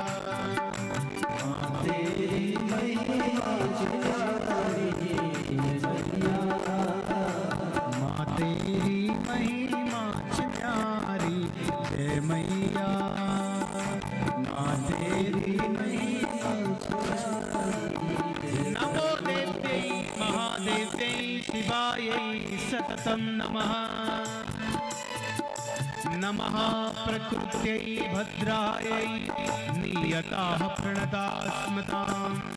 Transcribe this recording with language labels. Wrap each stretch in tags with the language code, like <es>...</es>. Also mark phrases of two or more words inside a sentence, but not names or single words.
<hi>माँ तेरी महिमा न्यारी, जय मैया। माँ तेरी महिमा न्यारी, जय मैया, माँ तेरी महिमा।</hi> <sa>नमो देव्यै महादेव्यै शिवायै सततं नमः। नमः प्रकृत्यै भद्रायै नियताः प्रणतास्मताम्।</sa>